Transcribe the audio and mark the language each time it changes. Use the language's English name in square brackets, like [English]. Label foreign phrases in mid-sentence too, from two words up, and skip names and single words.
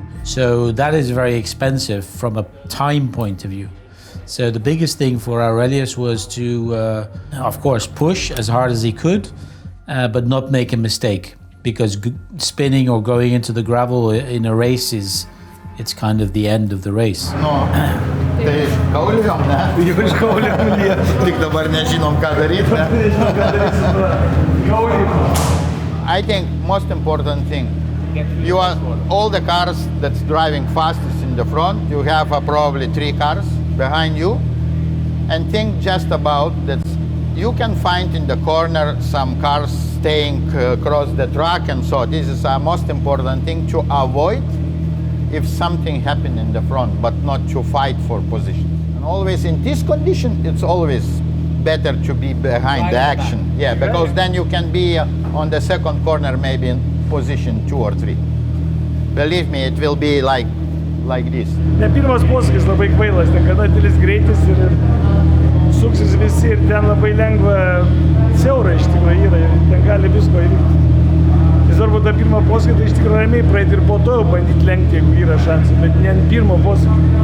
[English] So that is very expensive from a time point of view. So the biggest thing for Aurelius was to, of course, push as hard as he could, but not make a mistake. Because spinning or going into the gravel in a race it's kind of the end of the race. No, [Lithuanian] tai kauliam, ne? Jau iš kauliam liet. Tik dabar nežinom, ką daryti, ne? [English] I think most important thing, you are all the cars that's driving fastest in the front, you have probably 3 cars behind you, and think just about that You can find in the corner some cars staying across the track, and so this is the most important thing to avoid if something happened in the front, but not to fight for position. And always in this condition, it's always better to be behind the action. Yeah, because then you can be on the second corner, maybe in position 2 or 3. Believe me, it will be like this. [Lithuanian] Ne pirmas posūkis labai kvailas, ten gana didelis greitis ir suksis visi ir ten labai lengva siaura iš tikrųjų yra ir ten gali visko įvykti. Tai svarbu tą pirmą posūkį, tai iš tikrųjų ramiai praeiti ir po to jau bandyti lenkti, jeigu yra šansų, bet ne ant pirmo posūkį.